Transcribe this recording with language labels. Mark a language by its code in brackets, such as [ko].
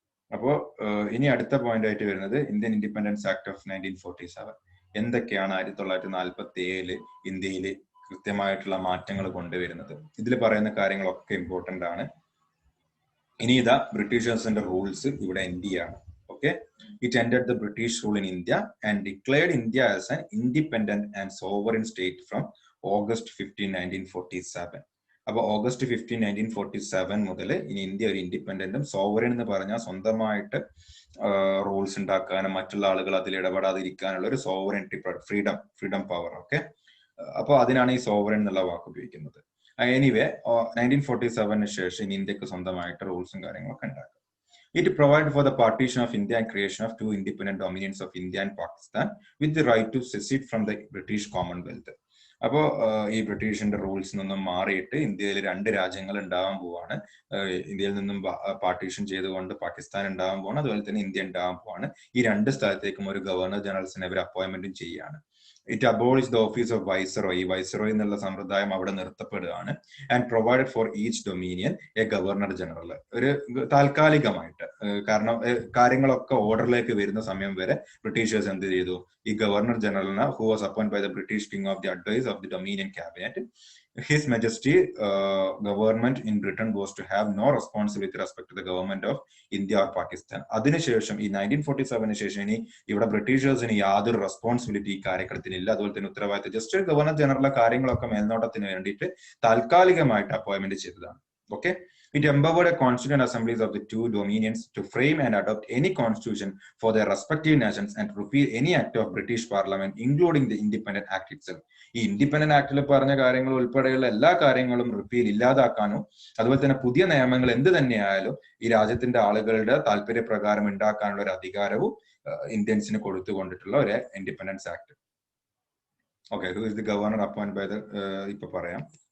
[ml] അപ്പോ ഇനി അടുത്ത പോയിന്റ് ആയിട്ട് വരുന്നത് ഇന്ത്യൻ ഇൻഡിപെൻഡൻസ് ആക്ട് ഓഫ് 1947. എന്തൊക്കെയാണ് 1947 ഇന്ത്യയിൽ കൃത്യമായിട്ടുള്ള മാറ്റങ്ങൾ കൊണ്ടുവരുന്നത്. ഇതിൽ പറയുന്ന കാര്യങ്ങളൊക്കെ ഇമ്പോർട്ടന്റ് ആണ്. ഇനി ഇതാ ബ്രിട്ടീഷേഴ്സിന്റെ റൂൾസ് ഇവിടെ എൻഡ് ചെയ്യാണ്. [en] Okay, it ended the British rule in India and declared India as an independent and sovereign state from August 15, 1947. [ml] അപ്പൊ August 15, 1947 മുതൽ ഇനി ഇന്ത്യ ഒരു ഇൻഡിപെൻഡന്റും സോവറിൻ എന്ന് പറഞ്ഞാൽ സ്വന്തമായിട്ട് റൂൾസ് ഉണ്ടാക്കാനും മറ്റുള്ള ആളുകൾ അതിൽ ഇടപെടാതിരിക്കാനുള്ള ഒരു സോവറിനിറ്റി, ഫ്രീഡം പവർ. ഓക്കെ, അപ്പൊ അതിനാണ് ഈ സോവറിൻ എന്നുള്ള വാക്ക് ഉപയോഗിക്കുന്നത്. എനിവേ 1947 ശേഷം ഇന്ത്യക്ക് സ്വന്തമായിട്ട് റൂൾസും കാര്യങ്ങളൊക്കെ ഉണ്ടാക്കും. [en] It provided for the partition of India and creation of 2 independent dominions of India and Pakistan with the right to secede from the British Commonwealth. [ml] അപ്പോ ഈ ബ്രിട്ടീഷിന്റെ റൂൾസ് നിന്നും മാറിയിട്ട് ഇന്ത്യയിൽ 2 രാജ്യങ്ങൾ ഉണ്ടാവാൻ പോവാണ്. ഇന്ത്യയിൽ നിന്നും പാർട്ടീഷൻ ചെയ്തുകൊണ്ട് പാകിസ്ഥാൻ ഉണ്ടാവാൻ പോവാണ്, അതുപോലെ തന്നെ ഇന്ത്യ ഉണ്ടാവാൻ പോവാണ്. ഈ 2 സ്ഥലത്തേക്കും ഒരു ഗവർണർ ജനറൽസിനെ ഇവർ അപ്പോയിന്റ്മെന്റും ചെയ്യാണ്. [en] It abolish the office of viceroy. [ml] Viceroy എന്നുള്ള സമ്പ്രദായം അവിടെ നിർത്തപ്പെടുകയാണ്. [en] And provided for each dominion a governor general. [ml] ഒരു താൽക്കാലികമായിട്ട്, കാരണം കാര്യങ്ങളൊക്കെ ഓർഡറിലേക്ക് വരുന്ന സമയം വരെ ബ്രിട്ടീഷേഴ്സ് എന്ത് ചെയ്തു, ഈ governor ജനറലിനെ, [en] Who was appoint by the British king of the advice of the dominion cabinet. His Majesty government in Britain was to have no responsibility with respect to the government of India or Pakistan. [ml] അതിനുശേഷം ഈ 1947 ശേഷം ഇനി ഇവിടെ ബ്രിട്ടീഷേഴ്സിന് യാതൊരു responsibility ഈ കാര്യത്തിനില്ല, അതുപോലെ തന്നെ ഉത്തരവാദിത്തം. ജസ്റ്റ് ഒരു ഗവർണർ ജനറലിലെ കാര്യങ്ങളൊക്കെ മേൽനോട്ടത്തിന് വേണ്ടിയിട്ട് താൽക്കാലികമായിട്ട് അപ്പോയിന്റ്മെന്റ് ചെയ്തതാണ്. [en] Okay, it empowered a constituent assemblies of the 2 dominions to frame and adopt any constitution for their respective nations and repeal any act of British Parliament, including the Independent Act itself. [ml] ഈ independent ആക്ടിൽ പറഞ്ഞ കാര്യങ്ങൾ ഉൾപ്പെടെയുള്ള എല്ലാ കാര്യങ്ങളും repeal ഇല്ലാതാക്കാനും അതുപോലെ തന്നെ പുതിയ നിയമങ്ങൾ എന്ത് തന്നെയായാലും ഈ രാജ്യത്തിന്റെ ആളുകളുടെ താല്പര്യപ്രകാരം ഉണ്ടാക്കാനുള്ള ഒരു അധികാരവും ഇന്ത്യൻസിന് കൊടുത്തുകൊണ്ടിട്ടുള്ള ഒരു independence act. [en] okay, who is the governor appoint by the, [ml] ഇപ്പൊ പറയാം.